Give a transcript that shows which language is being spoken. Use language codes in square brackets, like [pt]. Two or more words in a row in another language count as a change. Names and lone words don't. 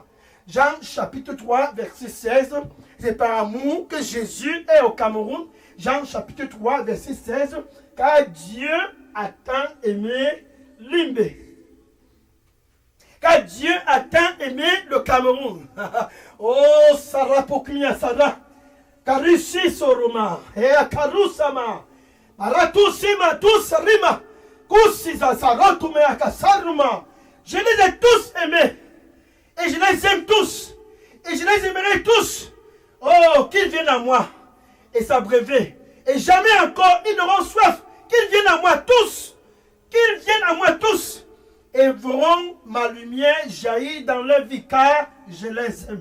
[fr] Jean chapitre 3, verset 16, c'est par amour que Jésus est au Cameroun. Jean chapitre 3, verset 16, car Dieu a tant aimé Limbe. Car Dieu a tant aimé le Cameroun. Oh, Sarah Pokmia Sarah. Karusi Soroma. Et Karusama. Paratusima Tusarima. Kusiza Sarotume Akasaruma. Je les ai tous aimés. Et je les aime tous. Et je les aimerai tous. Oh, qu'ils viennent à moi et s'abreuver. Et jamais encore ils n'auront soif. qu'ils viennent à moi tous. Qu'ils viennent à moi tous. Et verront ma lumière jaillir dans leur vie, car je les aime.